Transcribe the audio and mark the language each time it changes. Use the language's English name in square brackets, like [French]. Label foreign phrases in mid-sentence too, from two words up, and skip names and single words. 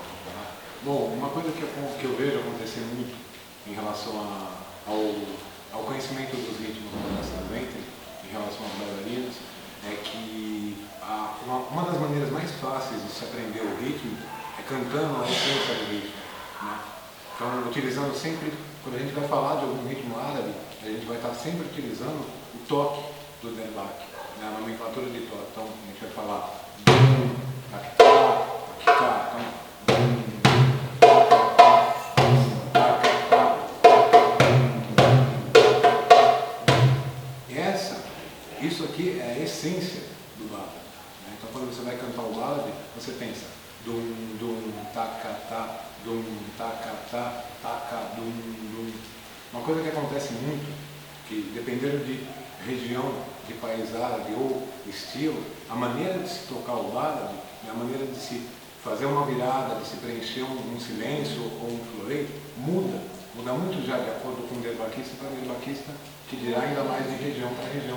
[Portuguese] Bom, uma coisa que eu vejo acontecer muito em relação ao conhecimento dos ritmos da dança do ventre, em relação às bailarinas, é que uma das maneiras mais fáceis de se aprender o ritmo é cantando a essência do ritmo, né? Então, utilizando sempre, quando a gente vai falar de algum ritmo árabe, a gente vai estar sempre utilizando o toque do derbak, né? A nomenclatura de toque. Então, a gente vai falar dum, taquitá, taquitá, então, dum, taquitá, taquitá, dum, taquitá, dum. Isso aqui é a essência do ballad, né? Então quando você vai cantar o ballad, você pensa dum, dum, taca, dum, taca, dum, dum. Uma coisa que acontece muito, que dependendo de região, de país árabe ou estilo, a maneira de se tocar o ballad, a maneira de se fazer uma virada, de se preencher um silêncio ou um floreio, muda muito já de acordo com o derbaquista para derbaquista, que dirá ainda mais de região para região.